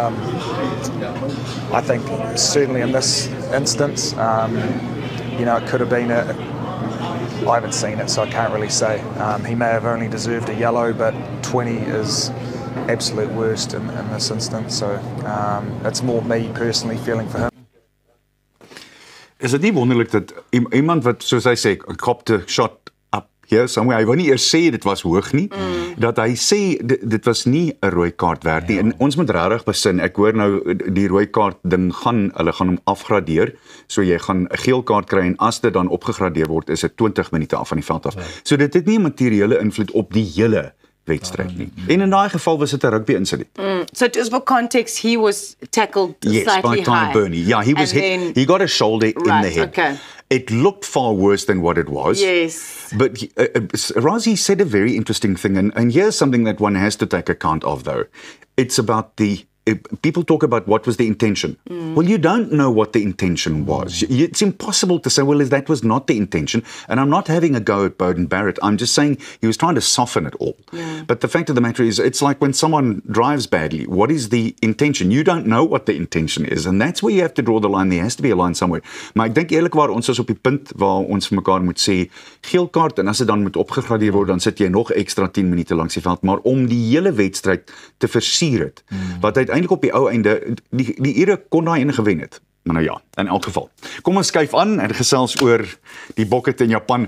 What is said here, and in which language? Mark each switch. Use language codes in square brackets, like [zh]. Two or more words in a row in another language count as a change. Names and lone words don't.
[en] I think certainly in this instance, it could have been I haven't seen it, so I can't really say. He may have only deserved a yellow, but 20 is absolute worst in this instance. So it's more me personally feeling for him. [af] Is dit nie wonderlik dat iemand wat, soos hy sê, [en] cop the shot up here somewhere, [af] hy wou nie eers sê dit was hoog nie, dat hy sê dit was nie 'n rooi kaart werd nie. En ons moet regtig besin, ek hoor nou die rooi kaart ding hulle gaan hom afgradeer, so jy gaan 'n geel kaart kry en as dit dan opgegradeer word, is dit 20 minute af van die veld af. So dit het nie 'n materiële invloed op die hele wedstryd nie. En in daai geval was dit 'n rugby incident. [en] So just for context, he was tackled yes, slightly by Ty high. Burney. Yeah, he was hit. He got a shoulder in the head. Okay. It looked far worse than what it was. Yes. But Razi said a very interesting thing, and here's something that one has to take account of, though. It's about people talk about what was the intention. Well, you don't know what the intention was. It's impossible to say, well, that was not the intention. And I'm not having a go at Beauden Barrett. I'm just saying he was trying to soften it all. But the fact of the matter is, it's like when someone drives badly, what is the intention? You don't know what the intention is. And that's where you have to draw the line. There has to be a line somewhere. [af] Maar ek dink eerlikwaar, ons is op die punt waar ons vir mekaar moet sê, geel kaart, en as dit dan moet opgegradeer word, dan sit jy nog extra 10 minute langs die veld. Maar om die hele wedstryd te versier het, wat uiteindelik op die ou einde, die Ire kon daai ene gewen het. Maar nou ja, in elk geval. Kom ons skuif aan en gesels oor die Bokket in Japan.